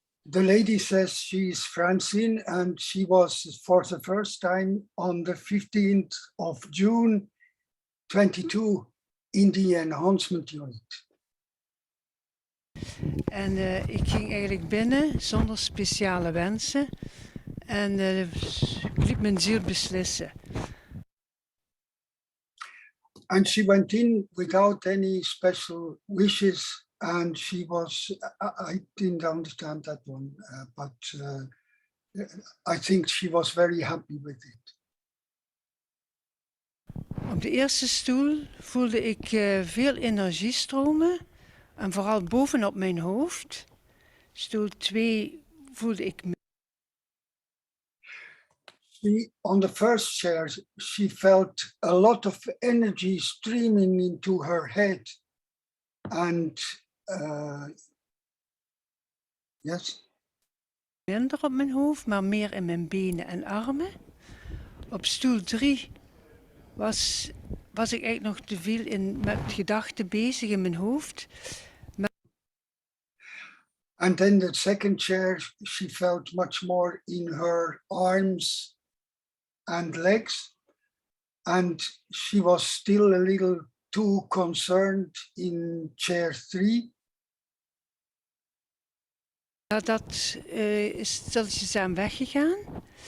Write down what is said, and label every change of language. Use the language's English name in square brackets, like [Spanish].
[English] The lady says she's Francine and she was for the first time on the 15th of June 22 in the enhancement unit. [Dutch] En ik ging eigenlijk binnen zonder speciale wensen en ik liet mijn ziel beslissen. [English] And she went in without any special wishes, and she was, I didn't understand that one, but I think she was very happy with it. [Dutch] Op de eerste stoel voelde ik veel energie stromen en vooral bovenop mijn hoofd. Stoel 2 voelde ik [English] On the first chair, she felt a lot of energy streaming into her head. And yes. [Dutch] Minder op mijn hoofd, maar meer in mijn benen en armen. Op stoel 3 was ik eigenlijk nog te veel met gedachten bezig in mijn hoofd. [English] And then the second chair, she felt much more in her arms and legs. And she was still a little too concerned in chair 3. [Dutch] Ja, dat is stilletjes aan weggegaan.